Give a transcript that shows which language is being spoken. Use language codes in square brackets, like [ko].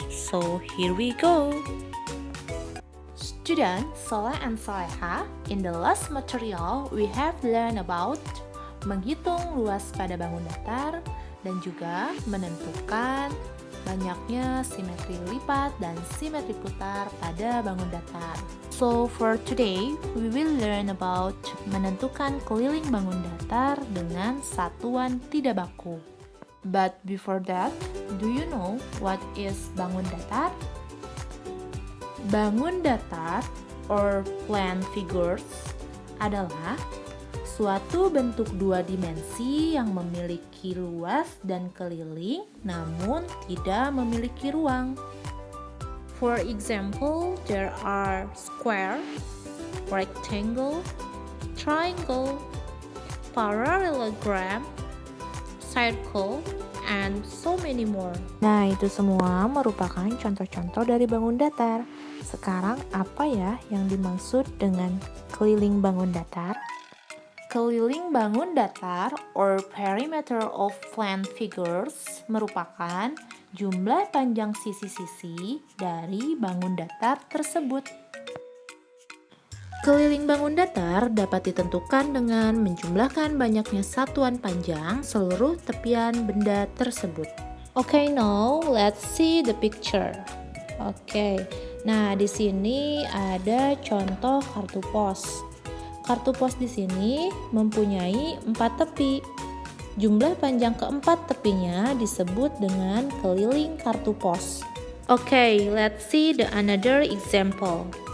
[en] So here we go. Student Soleh and Soleha, in the last material we have learned about [id] menghitung luas pada bangun datar dan juga menentukan banyaknya simetri lipat dan simetri putar pada bangun datar. [en] So for today, we will learn about [id] menentukan keliling bangun datar dengan satuan tidak baku. [en] But before that, do you know what is bangun datar? [id] Bangun datar [en] or plane figures [id] adalah suatu bentuk dua dimensi yang memiliki luas dan keliling namun tidak memiliki ruang. [en] For example, there are square, rectangle, triangle, parallelogram, circle, and so many more. [id] Nah, itu semua merupakan contoh-contoh dari bangun datar. Sekarang apa ya yang dimaksud dengan keliling bangun datar? Keliling bangun datar [en] or perimeter of plane figures [id] merupakan jumlah panjang sisi-sisi dari bangun datar tersebut. Keliling bangun datar dapat ditentukan dengan menjumlahkan banyaknya satuan panjang seluruh tepian benda tersebut. [en] Okay, now let's see the picture. [id] Okay, nah di sini ada contoh kartu pos. Kartu pos di sini mempunyai 4 tepi. Jumlah panjang keempat tepinya disebut dengan keliling kartu pos. [en] Okay, let's see the another example.